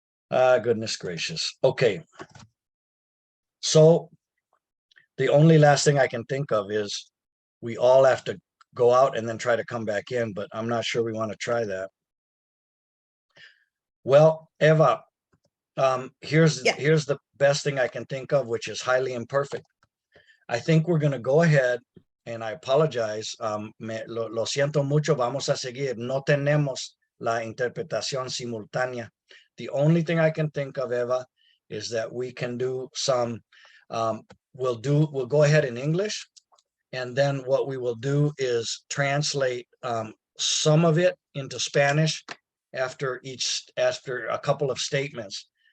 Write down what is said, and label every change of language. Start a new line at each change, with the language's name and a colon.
English: Goodness gracious. Okay. So the only last thing I can think of is we all have to go out and then try to come back in, but I'm not sure we want to try that. Well, Eva, here's the best thing I can think of, which is highly imperfect. I think we're going to go ahead, and I apologize.
Spanish: Lo siento mucho. Vamos a seguir. No tenemos la interpretación simultánea.
English: The only thing I can think of, Eva, is that we can do some. We'll go ahead in English, and then what we will do is translate some of it into Spanish after a couple of statements.